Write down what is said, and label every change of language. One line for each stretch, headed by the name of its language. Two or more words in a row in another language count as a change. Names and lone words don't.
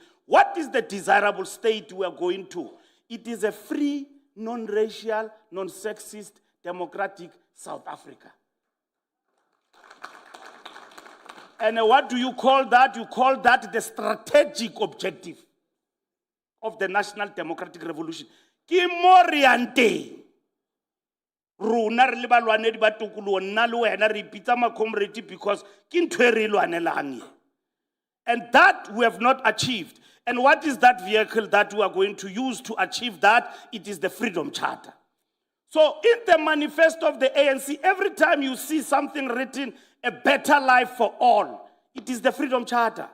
English: What is the desirable state we are going to? It is a free, non-racial, non-sexist, democratic South Africa. And what do you call that? You call that the strategic objective of the National Democratic Revolution. Ki moriante.
Southern Sotho: Rona re le balwanedi ba tokoloho nna le wena re ipitsa ma comrade because ke ntho e re lwanelang.
English: And that we have not achieved. And what is that vehicle that we are going to use to achieve that? It is the Freedom Charter. So in the manifesto of the ANC, every time you see something written, a better life for all, it is the Freedom Charter.